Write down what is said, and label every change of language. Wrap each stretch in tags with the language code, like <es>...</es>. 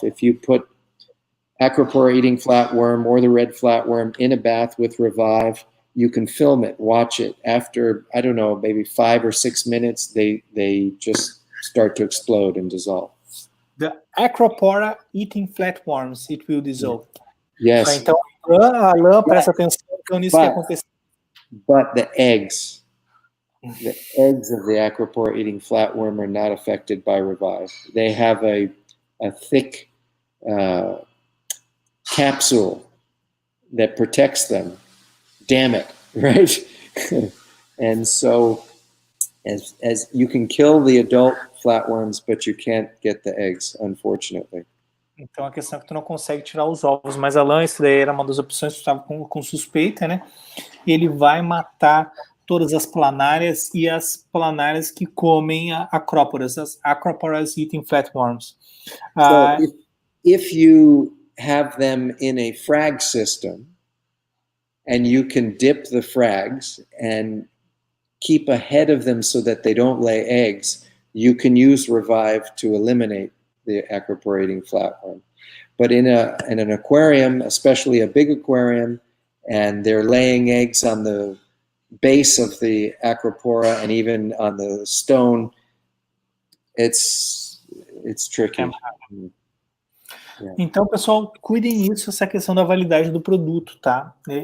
<en>If you put Acropower eating flatworm or the red flatworm in a bath with Revive, you can film it, watch it. After, I don't know, maybe 5 or 6 minutes, they just start to explode and dissolve. The Acropower eating flatworms, it will dissolve. Yes.</en> <pt>Então, Alain, presta atenção nisso que aconteceu.</pt> <en>But the eggs of the Acropower eating flatworm are not affected by Revive. They have a thick capsule that protects them. Damn it, right? And so as you can kill the adult flatworms, but you can't get the eggs, unfortunately.</en> <pt>Então a questão é que tu não consegue tirar os ovos, mas Alain, isso daí era uma das opções que tu estava com suspeita, né? E ele vai matar todas as planárias e as planárias que comem acróporas, as Acroporas eating flatworms.</pt> <en>So if you have them in a frag system and you can dip the frags and keep ahead of them so that they don't lay eggs, you can use Revive to eliminate the Acropower eating flatworm. But in an aquarium, especially a big aquarium, and they're laying eggs on the base of the Acropora and even on the stone, it's tricky.</en> <pt>Então, pessoal, cuidem disso, essa questão da validade do produto, tá?</pt>